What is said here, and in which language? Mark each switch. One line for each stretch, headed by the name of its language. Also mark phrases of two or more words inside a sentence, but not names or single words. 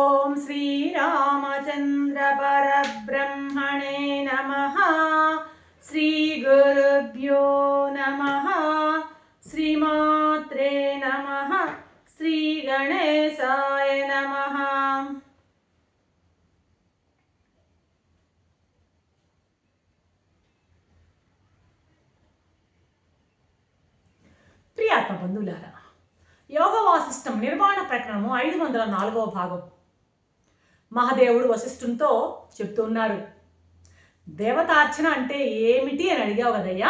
Sanskrit: श्रीरामचन्द्र परब्रह्मणे नमः। श्रीगुरुभ्यो नमः। श्रीमात्रे नमः। श्रीगणेशाय नमः।
Telugu: ప్రియాత్మ బంధువులారా, యోగ వాసిష్టం నిర్మాణ ప్రకరణము 504వ భాగం. మహాదేవుడు వశిష్ఠునితో చెప్తున్నారు, దేవతార్చన అంటే ఏమిటి అని అడిగావు కదయ్యా.